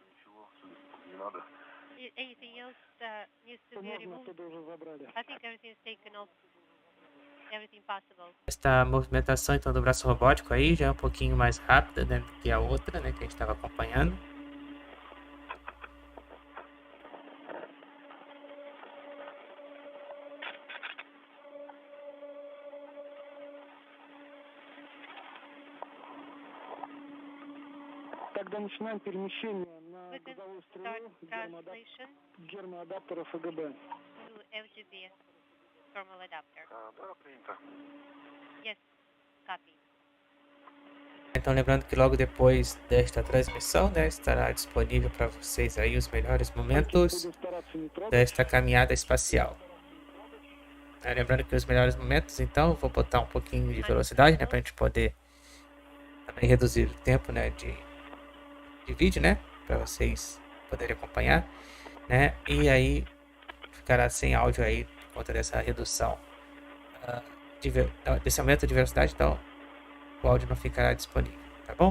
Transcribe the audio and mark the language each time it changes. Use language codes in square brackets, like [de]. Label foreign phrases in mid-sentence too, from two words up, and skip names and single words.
[en] Anything else that needs to be removed? I think everything's taken off. Everything possible. [pt] Esta movimentação então do braço robótico aí já é um pouquinho mais rápida, né, do que a outra, né, que a gente estava acompanhando. [ru] Тогда начинаем перемещение на [en] We can [ru] грузовую [en] start [ru] стрелу [en] translation [ru] гермоадаптера ФГБ. [en] to FGB thermal adapter. [ru] Да, принято. [en] Yes, copy. [pt] Então lembrando que logo depois desta transmissão, né, estará disponível para vocês aí os melhores momentos desta caminhada espacial. Lembrando que os melhores momentos, então, vou botar um pouquinho de velocidade, né, para a gente poder também reduzir o tempo, né, de vídeo, né, para vocês poderem acompanhar, né, e aí ficará sem áudio aí por conta dessa redução desse aumento de velocidade, então o áudio não ficará disponível, tá bom?